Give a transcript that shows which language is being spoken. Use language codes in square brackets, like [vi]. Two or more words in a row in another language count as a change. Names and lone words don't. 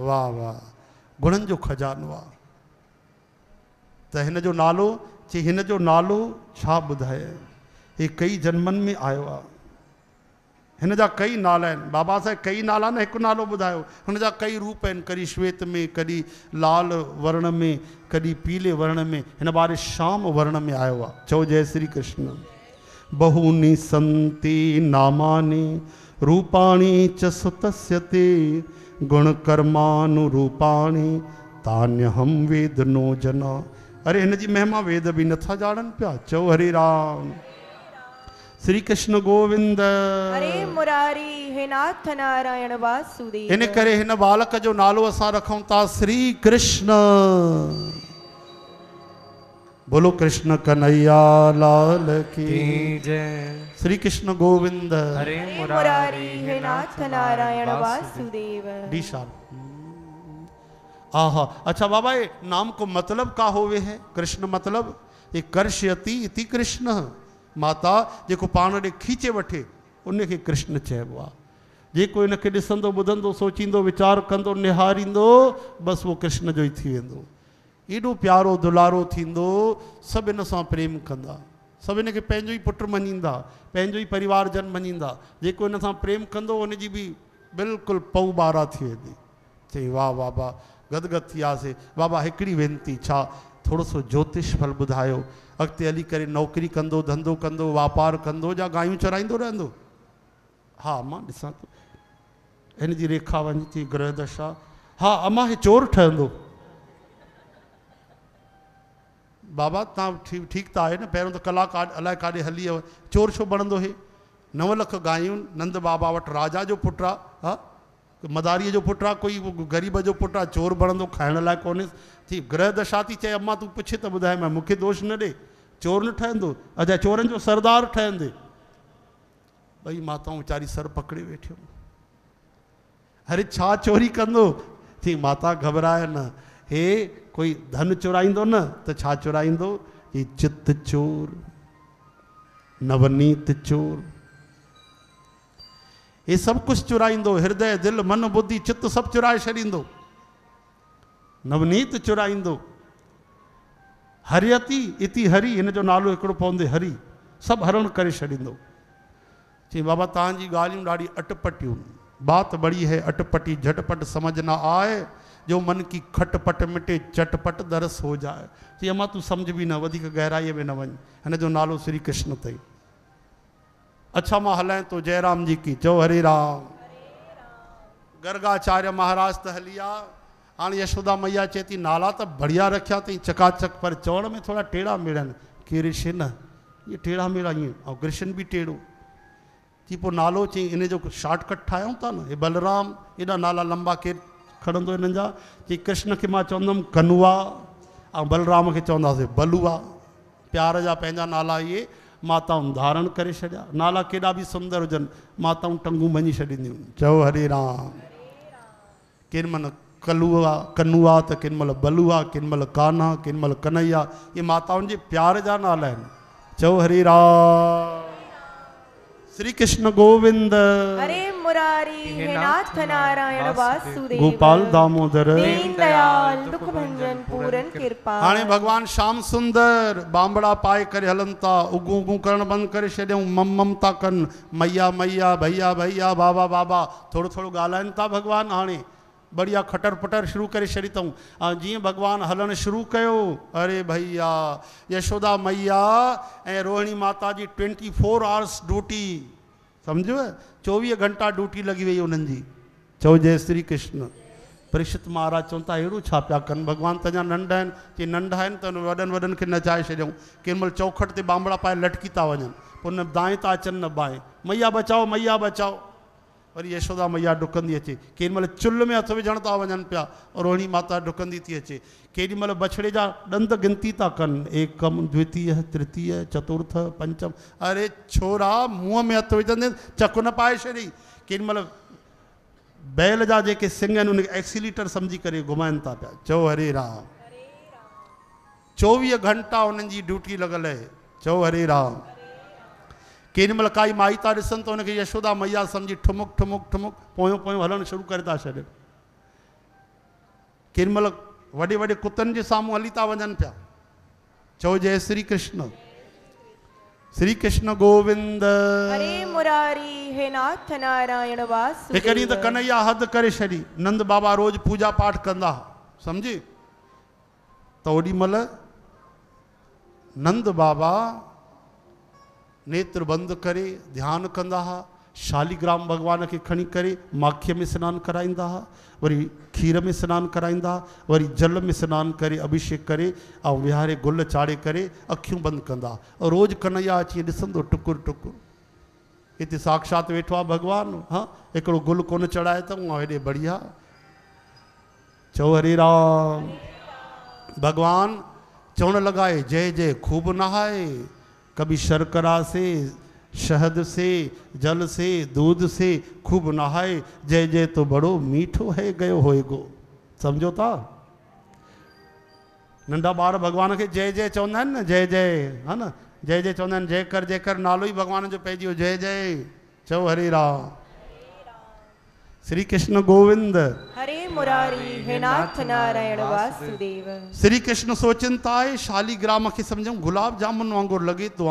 [sd] वाह वाह, गुणनि जो खजानो आहे। त हिन जो नालो चई हिन जो नालो छा ॿुधाए, हे कई जन्मनि में आयो आहे। हिन जा कई नाला आहिनि, बाबा साहिब कई नाला न हिकु नालो ॿुधायो, हुन जा कई रूप आहिनि, कॾहिं श्वेत में, कॾहिं लाल वर्ण में, कॾहिं पीले वर्ण में, हिन बार श्याम वर्ण में आयो आहे। चओ जय श्री कृष्ण। [sa] बहूनि सन्ति नामानि रूपाणि च सुतस्य ते गुणकर्मानुरूपाणि तान्यहं वेद नो जना। [sd] अरे हिन जी महिमा वेद बि नथा ॼाणनि पिया। चओ हरे राम। श्री कृष्ण गोविंद। हरे मुरारी हे नाथ नारायण वासुदेव। इन करे हिन बालक जो नालो असां रखूं था श्री कृष्ण। [hi] बोलो कृष्ण कन्हैया लाल की जय। [sd] श्री कृष्ण गोविंद। हरे मुरारी हे नाथ नारायण वासुदेव। [en] डी शार्प। [bra] आहा, अच्छा बाबा ये नाम को मतलब का होवे है? [sa] कृष्ण [hi] मतलब ये [sa] कर्षयति इति कृष्ण। [sd] माता जेको पाण ॾे खींचे वठे उनखे कृष्ण चइबो आहे। जेको इनखे ॾिसंदो ॿुधंदो सोचींदो वीचार कंदो निहारींदो बसि उहो कृष्ण जो ई थी वेंदो। एॾो प्यारो दुलारो थींदो, सभु इन सां प्रेम कंदा, सभु इनखे पंहिंजो ई पुटु मञींदा, पंहिंजो ई परिवारजन मञींदा। जेको इन सां प्रेम कंदो उनजी बि बिल्कुलु पऊ ॿारहा थी वेंदी। चई वाह बाबा, गदगद थी वियासीं। बाबा हिकिड़ी वेनती, छा थोरो सो ज्योतिष फल ॿुधायो। अॻिते हली करे नौकिरी कंदो, धंधो कंदो, वापार कंदो, या गायूं चराईंदो रहंदो? हा मां ॾिसां थो, हिन जी रेखा वञे थी ग्रह दशा। हा अमां हे चोर ठहंदो। बाबा तव्हां ठीकु त आहे न, पहिरियों त कलाक अलाए काॾे हली वियो, चोर छो बणंदो हे? 9 लख गायूं, नंद बाबा वटि राजा जो पुटु आहे, हा मदारीअ जो पुटु आहे, कोई ग़रीब जो पुटु आहे, चोर बणंदो, खाइण लाइ कोन्हे। थी ग्रह दशा थी चए अम्मा तूं पुछे त ॿुधाए, मैं मूंखे दोष न ॾे, चोर न ठहंदो, अजा चोरनि जो सरदार ठहंदे। ॿई माताऊं वीचारी सर पकड़े वेठियूं। अरे छा चोरी कंदो? थी माता घबराए न, हे कोई धन चुराईंदो न त छा चुराईंदो? ही चित चोर, नवनीत चोर, ये सभु कुझु चुराईंदो। हृदय दिलि मन बुद्धि चित सभु चुराए छॾींदो। नवनीत चुराईंदो। [sa] हरियति इति हरि, [sd] हिन जो नालो हिकिड़ो पवंदे हरि, सभु हरण करे छॾींदो। चई बाबा तव्हांजी ॻाल्हियूं ॾाढी अटपटियूं, [hi] बात बड़ी है अटपटी, झटपट समझ न आए, जो मन की खटपट मिटे चटपट दरस हो जाए। [sd] चई अम्मा तूं सम्झ बि न, वधीक गहराईअ में न वञ, हिन जो नालो श्री कृष्ण अथई। अच्छा मां हलां तो जयराम जी की। चओ हरे राम। गर्गाचार्य महाराज त हलिया। हाणे यशोदा मैया चए थी नाला त बढ़िया रखिया अथई चकाचक, पर चवण में थोड़ा टेढ़ा मेढ़ा आहिनि। कृष्ण, ये टेढ़ा मेढ़ा ईअं, ऐं कृष्ण बि टेढ़ो। थी पोइ नालो चई इन जो शॉर्टकट ठाहियूं था न, हे बलराम, एॾा नाला लंबा केरु खणंदो हिननि जा। चई कृष्ण खे मां चवंदुमि कनुआ, ऐं बलराम खे चवंदासीं बलुआ। प्यार जा पंहिंजा नाला इहे माताऊं धारण करे छॾिया। नाला केॾा बि सुंदर हुजनि, माताऊं टंगूं मञी छॾींदियूं। चओ हरे राम। केॾी महिल कलुआ कनुआ त केॾी महिल बलुआ, केॾी महिल कान्हा, केॾी महिल कन्हैया, इहे माताउनि जे प्यार जा नाला आहिनि। चओ हरे राम। श्री कृष्ण गोविंद। हरे मुरारी हे नाथ नारायण वासुदेव। गोपाल दामोदर दीन दयाल दुख भंजन पूरन कृपा। हाणे भगवान श्याम सुंदर बांबड़ा पाए करे हलन था, उगू उगू करण बंद करे छॾियऊं, मम मम था कनि, मैया मैया भैया भैया बाबा बाबा, थोड़ो थोड़ो ॻाल्हाइनि था भगवान। हाणे बढ़िया खटर पटर शुरू करे छॾी अथऊं। ऐं जीअं भगवान हलणु शुरू कयो, अरे भैया यशोदा मैया ऐं रोहिणी माता जी 24 [en] hours duty, [sd] सम्झो 24 घंटा ड्यूटी लॻी वई उन्हनि जी। चओ जय श्री कृष्ण। परीक्षित महाराज चवनि था अहिड़ो छा पिया कनि, भगवान त अञा नंढा आहिनि। चई नंढा आहिनि त वॾनि वॾनि खे नचाए छॾियऊं। केॾी महिल चौखट ते बांबड़ा पाए लटकी था वञनि, पोइ न दाएं था अचनि न बाएं, [hi] मैया बचाओ मैया बचाओ। [sd] वरी यशोदा मैया डुकंदी अचे, केॾी महिल चुल्ह में हथ विझण था वञनि पिया, और रोहिणी माता डुकंदी थी अचे। केॾी महिल बछड़े जा ॾंद गिनती था कनि, [sa] एकम द्वितीय तृतीय चतुर्थ पंचम। [sd] अरे छोरा मुंहं में हथ विझंदे चकु न पाए छॾी। केॾी महिल बैल जा जेके सिंग आहिनि उनखे एक्सीलीटर सम्झी करे घुमाइनि था पिया। चओ हरे राम। 24 घंटा उन्हनि जी ड्यूटी लॻल आहे। चओ हरे राम। केॾी महिल काई माई था ॾिसनि त उनखे यशोदा मैया सम्झी ठुमुक ठुमुक ठुमुक पोयों पोयों हलणु शुरू करे था छॾनि। केॾी महिल वॾे वॾे कुतनि जे साम्हूं हली था वञनि पिया। चओ जय श्री कृष्ण। श्री कृष्ण गोविंद। हरे मुरारी हे नाथ नारायण वासुदेव। हिकु ॾींहुं त कन्हैया हद करे छॾी। नंद बाबा रोज पूजा पाठ कंदा सम्झी। त ओॾी महिल नंद बाबा नेत्र बंदि करे ध्यान कंदा हुआ। शालीग्राम भगवान खे खणी करे माखीअ में सनानु कराईंदा हुआ, वरी खीर में सनानु कराईंदा, वरी जल में सनानु करे अभिषेक करे ऐं विहारे गुल चाढ़े करे अखियूं बंदि कंदा। रोज़ कन्हैया अची ॾिसंदो टुकुर टुकुर। हिते साक्षात वेठो आहे भगवान। हाँ हिकिड़ो गुल कोन चढ़ाए अथऊं हेॾे बढ़िया। चओ हरे राम। भगवान चवण लॻाए [bra] जय जय खूब नहाए, कभी शर्करा से शहद से जल से दूध से खूब नहाए, जय जय तो बड़ो मीठो है गयो होएगो। [sd] समझो था। नंढा ॿार भगवान के जय जय चवंदा आहिनि न, जय जय है न, जय जय चवंदा आहिनि। जय कर नालो ही भगवान जो पइजी वियो जय जय। चओ हरे राम। श्री कृष्ण गोविंद। हरे मुरारी हे नाथ नारायण वासुदेव। श्री कृष्ण सोचनि था आहे शालीग्राम खे सम्झूं गुलाब जामुन वांगुरु लॻे थो।